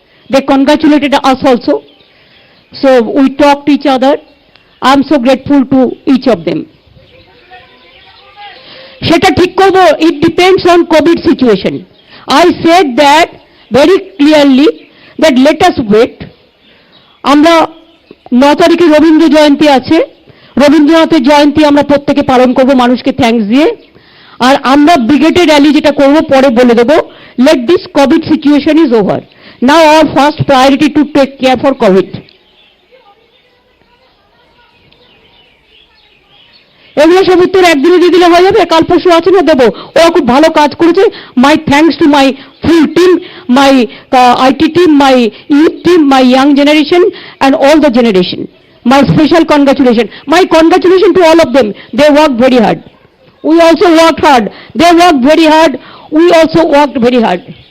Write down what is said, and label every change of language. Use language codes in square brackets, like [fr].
[en] They congratulated us also. So we talked to each other. I am so grateful to each of them. [bn] সেটা ঠিক করব, [en] it depends on COVID situation. I said that very clearly that let us wait. [bn] আমরা 9 তারিখে রবীন্দ্র জয়ন্তী আছে, রবীন্দ্রনাথের জয়ন্তী আমরা প্রত্যেকে পালন করব মানুষকে থ্যাঙ্কস দিয়ে। আর আমরা ব্রিগেডের র্যালি যেটা করব পরে বলে দেব। [en] Let this COVID situation is over. Now our first priority to take care for COVID. [bn] এগুলো সব উত্তর একদিনে দিয়ে দিলে হয়ে যাবে, কাল পরশু আছে না দেবো। ওরা খুব ভালো কাজ করেছে। [en] My thanks to my full team, my IT team, my youth team, my young generation and all the generation. My special congratulations. My congratulations to all of them. They worked very hard. We also worked hard. They worked very hard. We also worked very hard.